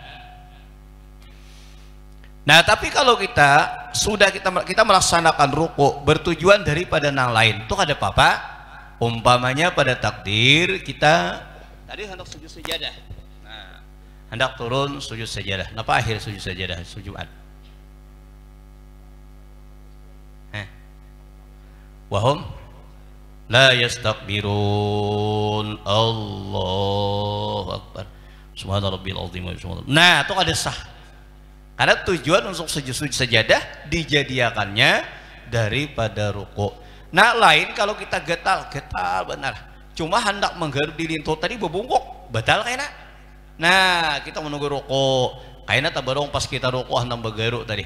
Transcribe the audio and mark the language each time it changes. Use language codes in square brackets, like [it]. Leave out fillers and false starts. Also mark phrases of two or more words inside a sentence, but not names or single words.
[bjn] Nah, tapi kalau kita melaksanakan ruku bertujuan daripada yang lain, itu kada apa-apa. Umpamanya pada takdir kita tadi hendak sujud sejadah, nah, hendak turun sujud sejadah. Napa akhir sujud sejadah? Sujudan. [ar] وهم لا يستكبرون، الله أكبر، سبحان ربي العظيم. [bjn] Nah, itu ada sah, karena tujuan untuk sujud sejadah dijadiakannya daripada ruku. Nah, lain kalau kita getal benar, cuma hendak menggaruk di lintut tadi berbungkuk, batal kayaknya. Nah, kita menunggu ruku, kayaknya tabarong pas kita ruku hendak bergaruk tadi.